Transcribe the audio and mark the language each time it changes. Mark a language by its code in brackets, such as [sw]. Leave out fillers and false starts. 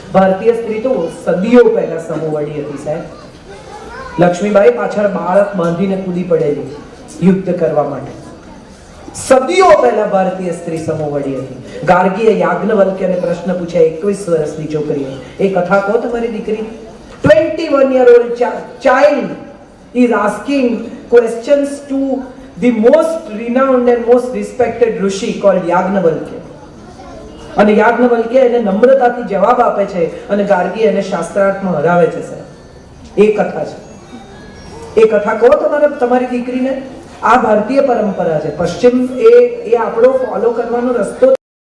[gu] ભારતીય સ્ત્રી તો સદીઓ પહેલા સમોવડી હતી સાહેબ. લક્ષ્મીબાઈ પાછળ બાળક બાંધીને કૂદી પડેલી યુદ્ધ કરવા માટે. સદીઓ પહેલા ભારતીય સ્ત્રી સમોવડી હતી. ગાર્ગીએ યાજ્ઞવલ્ક્યને પ્રશ્ન પૂછ્યા 21 વર્ષની છોકરીએ, એ કથા કહો તમારી દીકરી. [en] 21-year-old child is asking questions to the most renowned and most respected rishi called Yajnavalkya. [gu] અને યાજ્ઞવલ્ક્ય એને નમ્રતાથી જવાબ આપે છે અને ગાર્ગી એને શાસ્ત્રાર્થમાં હરાવે છે સાહેબ. એ કથા છે. એ કથા કહો તમારી દીકરીને. આ ભારતીય પરંપરા છે. પશ્ચિમ એ આપણો ફોલો કરવાનો રસ્તો